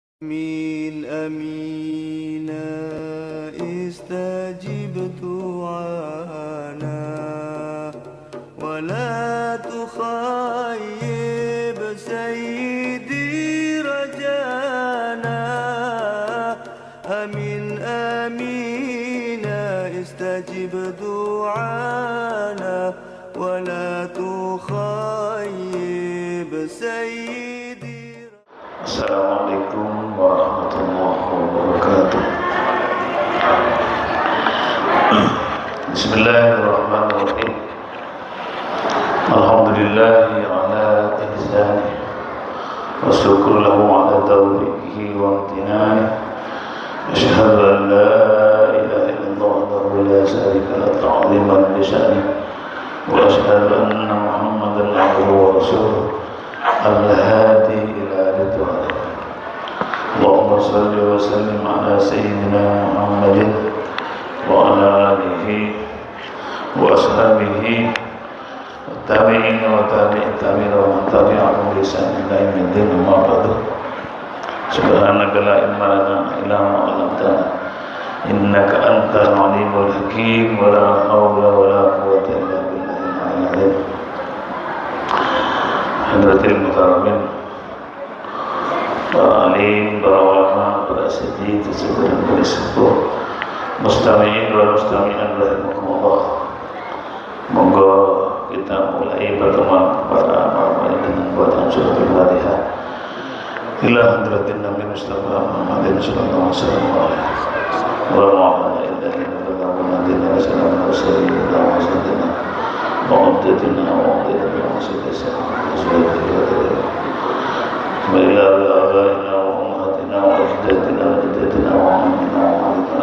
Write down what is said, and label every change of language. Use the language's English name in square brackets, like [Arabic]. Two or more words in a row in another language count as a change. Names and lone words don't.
[Arabic] آمين آمين استجب دعانا ولا تخيب سيدي رجانا آمين آمين استجب دعانا ولا تخيب سيدي. السلام عليكم ورحمة الله وبركاته. بسم الله الرحمن الرحيم. الحمد لله على إحسانه والشكر له على توفيقه وامتنانه. أشهد أن لا إله إلا الله وحده لا شريك له تعظيما لشأنه وأشهد أن محمدا عبده ورسوله الهادي إلى رضوان. اللهم صل وسلم على سيدنا محمد وعلى آله وأصحابه والتابعين وتابعي التابعين ومن تبعهم بإحسان إلى يوم الدين. أما بعد سبحانك لا علم لنا إلا ما علمتنا إنك أنت العليم الحكيم ولا حول ولا قوة إلا بالله العلي العظيم. حضرات المكرمين, [Indonesian] para alim, para ulama, para asatidz, dan para sepuh, [Arabic] مستمعين ومستمعات رحمكم الله. [Indonesian] Monggo kita mulai pertemuan para ulama dengan bacaan surah Al-Fatihah. [Arabic] إلى حضرة النبي المصطفى محمد صلى الله عليه وسلم وعلى آله وصحبه وسلم. وعدتنا وعدتنا وسدسنا وإلى آبائنا وأمهاتنا وأجدادنا وجداتنا وعمامنا وعمامنا.